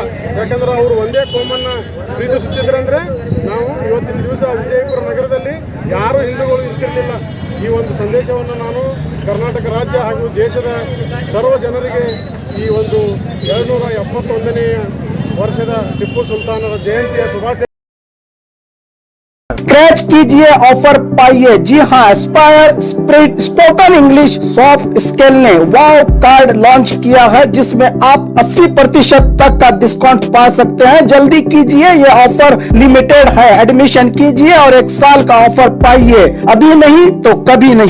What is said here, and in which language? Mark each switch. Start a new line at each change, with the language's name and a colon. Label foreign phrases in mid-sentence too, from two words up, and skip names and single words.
Kannada: ಯಾಕಂದ್ರೆ ಅವರು ಒಂದೇ ಕೋಮನ್ನು ಪ್ರೀತಿಸುತ್ತಿದ್ರಂದರೆ ನಾವು ಇವತ್ತಿನ ದಿವಸ ವಿಜಯಪುರ ನಗರದಲ್ಲಿ ಯಾರೂ ಹಿಂದೂಗಳು ಇರ್ತಿರಲಿಲ್ಲ. ಈ ಒಂದು ಸಂದೇಶವನ್ನು ನಾನು ಕರ್ನಾಟಕ ರಾಜ್ಯ ಹಾಗೂ ದೇಶದ ಸರ್ವ ಜನರಿಗೆ ಈ ಒಂದು 271ನೇ ವರ್ಷದ ಟಿಪ್ಪು ಸುಲ್ತಾನರ ಜಯಂತಿಯ ಶುಭಾಶಯ.
Hindi: स्क्रैच कीजिए, ऑफर पाइए। जी हाँ, एस्पायर स्पोकन इंग्लिश सॉफ्ट स्किल ने वाव कार्ड लॉन्च किया है, जिसमें आप 80% तक का डिस्काउंट पा सकते हैं। जल्दी कीजिए, ये ऑफर लिमिटेड है। एडमिशन कीजिए और 1 साल का ऑफर पाइए, अभी नहीं तो कभी नहीं।